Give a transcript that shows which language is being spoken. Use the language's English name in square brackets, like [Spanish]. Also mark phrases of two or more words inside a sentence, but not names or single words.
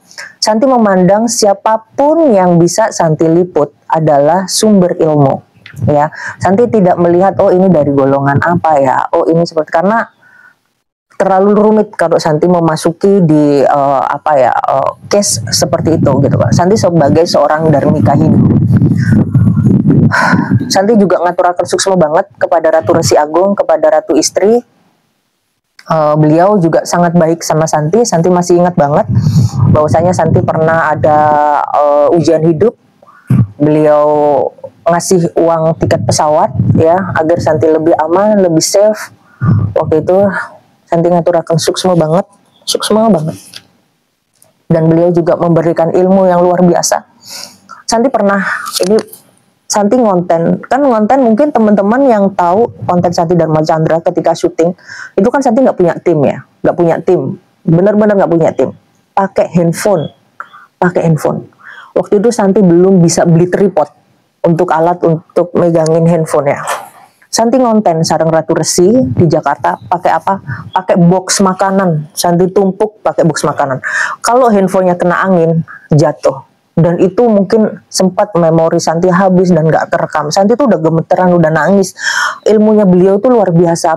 [Indonesian] Santi memandang siapapun yang bisa Santi liput adalah sumber ilmu ya. Santi tidak melihat oh ini dari golongan apa ya, oh ini seperti, karena terlalu rumit kalau Santi memasuki di case seperti itu gitu Pak. Santi sebagai seorang Dharmika Hindu. Santi juga [Balinese] ngaturakan suksma [Indonesian] banget kepada Ratu Resi Agung, kepada Ratu Istri. Beliau juga sangat baik sama Santi. Santi masih ingat banget bahwasanya Santi pernah ada ujian hidup. Beliau ngasih uang tiket pesawat ya agar Santi lebih aman, lebih safe. Waktu itu Santi [Balinese] ngaturaken suksma [Indonesian] banget. Dan beliau juga memberikan ilmu yang luar biasa. Santi pernah ini Santi ngonten mungkin teman-teman yang tahu konten Santi Dharma Chandra ketika syuting itu kan Santi nggak punya tim ya, nggak punya tim, benar-benar nggak punya tim, pakai handphone. Waktu itu Santi belum bisa beli tripod untuk alat untuk megangin handphone ya. Santi ngonten sareng Ratu Resi di Jakarta pakai apa? Pakai box makanan. Santi tumpuk pakai box makanan. Kalau handphonenya kena angin jatuh. Dan itu mungkin sempat memori Santi habis dan gak kerekam. Santi tuh udah gemeteran, udah nangis. Ilmunya beliau tuh luar biasa.